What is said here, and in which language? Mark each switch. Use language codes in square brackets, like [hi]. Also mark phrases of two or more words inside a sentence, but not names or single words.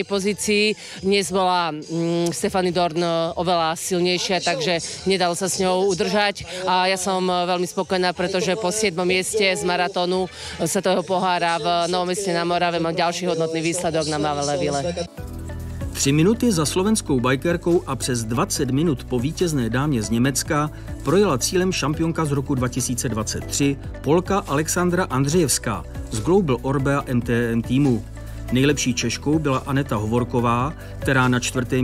[sk] pozícii, dnes bola Stefanie Dorn oveľa silnejšia, takže nedalo sa s ňou udržať a ja som veľmi spokojná, pretože po 7. mieste z maratónu Svetového pohára v Novom Meste na Morave mám ďalší hodnotný výsledok na Malevill. [cs] 3 minuty za slovenskou bajkerkou a přes 20 minut po vítězné dámě z Německa projela cílem šampionka z roku 2023 Polka Alexandra Andřejevská z Global Orbea MTN týmu. Nejlepší Češkou byla Aneta Hovorková, která na 4.